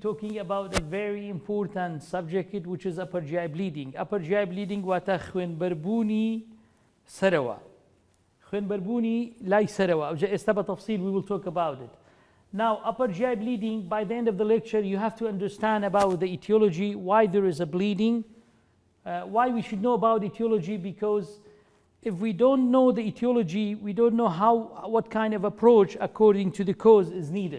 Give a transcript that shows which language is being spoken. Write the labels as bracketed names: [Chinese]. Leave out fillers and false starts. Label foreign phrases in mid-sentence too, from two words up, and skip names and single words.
[English] talking about a very important subject which is upper GI bleeding. Upper GI bleeding [Central Kurdish] واتە خوێنبەربوونی سەرەوە. خوێنبەربوونی لای سەرەوە. ئێستا بە تەفسیل [English] we will talk about it. Now, upper GI bleeding, by the end of the lecture, you have to understand about the etiology, why there is a bleeding, why we should know about etiology, because if we don't know the etiology, we don't know what kind of approach according to the cause is needed.